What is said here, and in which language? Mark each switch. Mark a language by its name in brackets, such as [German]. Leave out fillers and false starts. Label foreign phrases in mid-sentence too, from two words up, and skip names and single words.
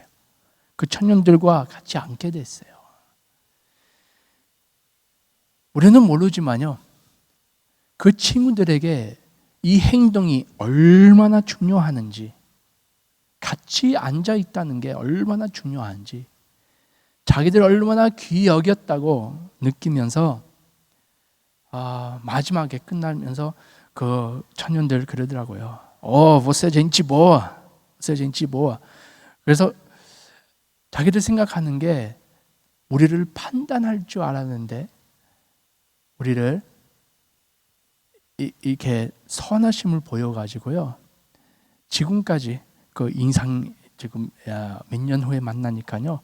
[Korean] 그 청년들과 같이 앉게 됐어요. 우리는 모르지만요, 그 친구들에게 이 행동이 얼마나 중요하는지, 같이 앉아 있다는 게 얼마나 중요한지, 자기들 얼마나 귀히 여겼다고 느끼면서 마지막에 끝나면서 그 청년들 그러더라고요. [Portuguese] você gente boa, você gente boa. [Korean] 그래서 자기들 생각하는 게 우리를 판단할 줄 알았는데 우리를 이렇게 선하심을 보여가지고요. 지금까지 그 인상 지금 몇 년 후에 만나니까요.